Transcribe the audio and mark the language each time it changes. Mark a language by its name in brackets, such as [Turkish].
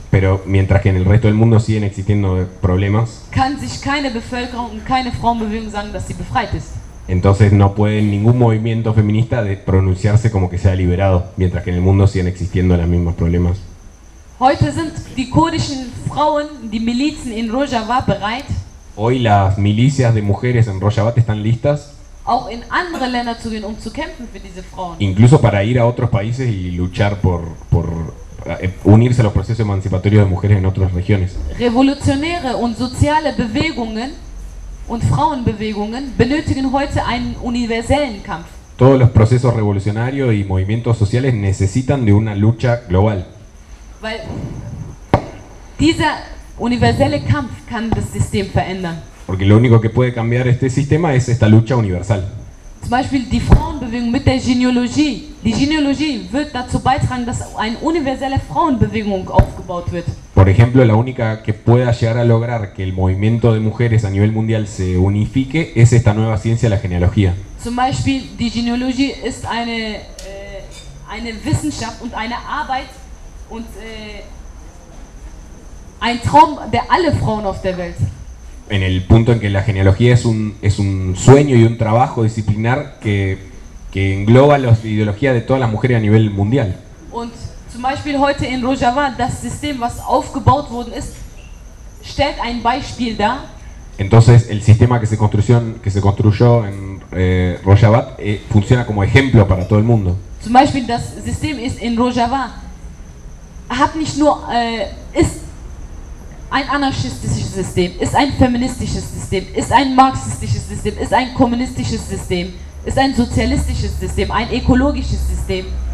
[Spanish] Pero mientras que en el resto del mundo siguen existiendo problemas. [German] Kann sich keine Bevölkerung und keine Frauenbewegung sagen, dass sie befreit ist. [Spanish] Entonces no puede ningún movimiento feminista de pronunciarse como que sea liberado, mientras que en el mundo siguen existiendo los mismos problemas. [German] Heute sind die kurdischen Frauen, die Milizen in Rojava bereit. [Spanish] Hoy las milicias de mujeres en Rojava están listas. [German] Auch in andere Länder zu gehen, um zu kämpfen für diese Frauen. [Spanish] Incluso para ir a otros países y luchar por unirse a los procesos emancipatorios de mujeres en otras regiones. [German] Revolutionäre und soziale Bewegungen und Frauenbewegungen benötigen heute einen universellen Kampf. [Spanish] Todos los procesos revolucionarios y movimientos sociales necesitan de una lucha global. [German] Weil dieser universelle Kampf kann das System verändern. [Spanish] Porque lo único que puede cambiar este sistema es esta lucha universal. [German] zum Beispiel die Frauenbewegung mit der Genealogie. Die Genealogie wird dazu beitragen, dass eine universelle Frauenbewegung aufgebaut wird. [Spanish] Por ejemplo, la única que pueda llegar a lograr que el movimiento de mujeres a nivel mundial se unifique es esta nueva ciencia, la genealogía. [German] Zum Beispiel, die Genealogie ist eine Wissenschaft und eine Arbeit und ein Traum, der alle Frauen auf der Welt. [Spanish] En el punto en que la genealogía es un sueño y un trabajo disciplinar que engloba las ideologías de todas las mujeres a nivel mundial. [German] Und zum Beispiel heute in Rojava, das System, was aufgebaut worden ist, stellt ein Beispiel dar. [Spanish] Entonces, el sistema que se construyó en Rojava funciona como ejemplo para todo el mundo. [German] Zum Beispiel, das System ist in Rojava, hat nicht nur ist ein anarchistisches System, ist ein feministisches System, ist ein marxistisches System, ist ein kommunistisches System, ist ein sozialistisches System, ein ökologisches System.